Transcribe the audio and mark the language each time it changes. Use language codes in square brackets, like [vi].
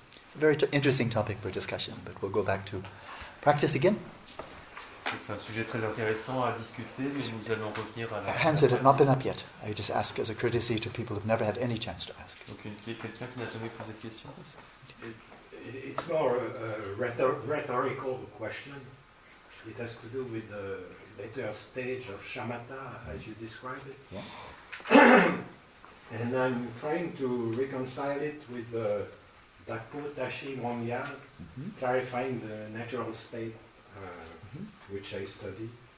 [en] It's a very interesting topic for discussion, but we'll go back to Practice again. [fr] C'est un sujet très intéressant à discuter, mais nous allons revenir à la... [en] Hands that have not been up yet. I just ask as a courtesy to people who've never had any chance to ask. [fr] Donc, quelqu'un qui n'a jamais posé de question. [en] It's more a rhetorical question. It has to do with the later stage of shamatha, as you described it. Yeah. And I'm trying to reconcile it with the Dakotashi Mongyal, clarifying the natural state, which I study.